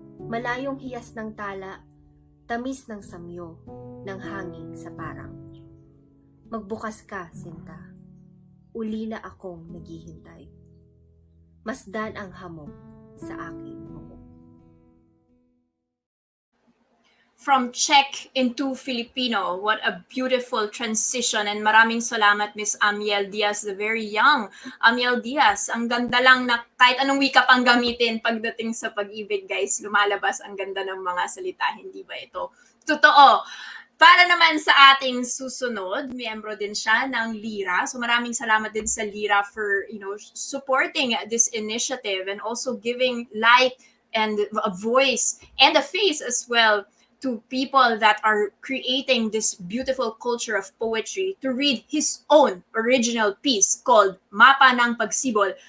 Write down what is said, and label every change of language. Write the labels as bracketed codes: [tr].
[tl] Malayong hiyas ng tala, tamis ng samyo, ng hangin sa parang. Magbukas ka, sinta. Ulila akong naghihintay. Masdan ang hamog sa aking buhok. [en] From Czech into Filipino. What a beautiful transition, and [tl] maraming salamat [en] Miss Amiel Diaz, the very young Amiel Diaz. [tl] Ang ganda lang na kahit anong wika pang gamitin pagdating sa pag-ibig, guys, lumalabas ang ganda ng mga salita, hindi ba ito? Totoo. Para naman sa ating susunod, miyembro din siya ng Lira. So maraming salamat din sa [en] Lira for, supporting this initiative and also giving light and a voice and a face as well to people that are creating this beautiful culture of poetry, to read his own original piece called Mapa ng Pagsibol.